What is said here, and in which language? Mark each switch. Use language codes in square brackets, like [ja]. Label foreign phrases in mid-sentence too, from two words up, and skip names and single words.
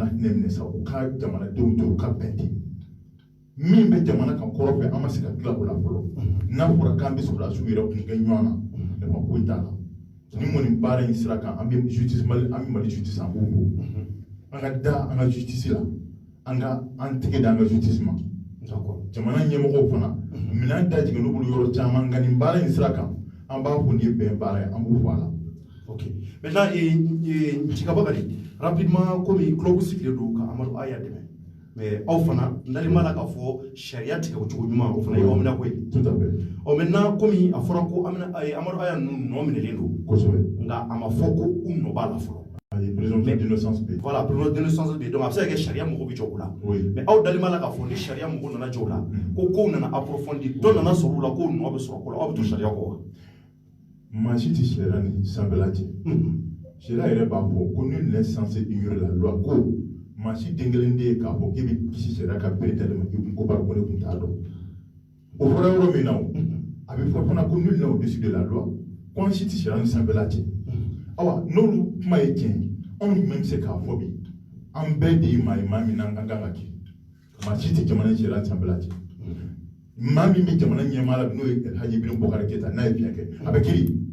[bm] hinɛ minɛ sa u ka jamanadenw to u ka bɛn de min bɛ jamana kan kɔrɔ fɛ an ma se ka tila o la fɔlɔ n'a fɔra k'an bɛ sɔrɔdasiw yɛrɛ kun kɛ ɲɔgɔn na nafa foyi t'a la ni kɔni baara in sira kan an bɛ justice mali an bɛ mali justice an b'o fɔ an ka da an ka justice la an tɛgɛ da an ka justice ma jamana ɲɛmɔgɔw fana minɛn da jigin n'u bolo yɔrɔ caman nka nin baara in sira kan an b'a fɔ nin ye bɛn baara ye an b'o fɔ a la. Ok. Maintenant Cikabakary rapidement komi club sigilen don ka Amadu Aya dɛmɛ mais aw fana n'ale ma la k'a fɔ sariya tigɛ o cogo ɲuman o fana ye aw minɛ ko ye. [fr] Tout à fait. [bm] Ɔ maintenant komi a fɔra ko Amadu Aya ninnu nɔ minɛlen don. Kosɛbɛ. Nka a ma fɔ ko u nɔ b'a la fɔlɔ. Ayi [fr] présomption d'innocence [bm] bɛ yen. Voilà [fr] présomption d'innocence [bm] bɛ yen donc a bɛ se ka kɛ sariya mɔgɔ bɛ jɔ o la. Oui. Mais aw dalen b'a la k'a fɔ ni sariya mɔgɔ nana jɔ o la ko kow nana approfondir dɔ nana sɔrɔ o la ko nɔ bɛ sɔrɔ ko la aw bɛ to sariya kɔ wa. Maa si tɛ sariya ni sanfɛla cɛ. Sariya yɛrɛ b'a fɔ ko [fr] nul n'est censé ignorer la loi [bm] ko maa si den kelen tɛ yen k'a fɔ k'e bɛ kisi sariya ka bere dalen ma k'i kun ko bari ko ne kun t'a dɔn. O fɔra yɔrɔ min na o a bɛ fɔ fana ko [fr] nul n'est au-dessus de la loi [bm] ko an si tɛ sariya ni sanfɛla cɛ. Awa n'olu kuma ye tiɲɛ ye anw jumɛn bɛ se k'a fɔ bi an bɛɛ de ye maa ye maa min na an kan ka kɛ maa si tɛ jamana sariya ni sanfɛla cɛ. Maa min bɛ jamana ɲɛmaa la n'o ye Haji Ibrim Bokari Keyita n'a ye fiɲɛ kɛ a bɛ kiiri.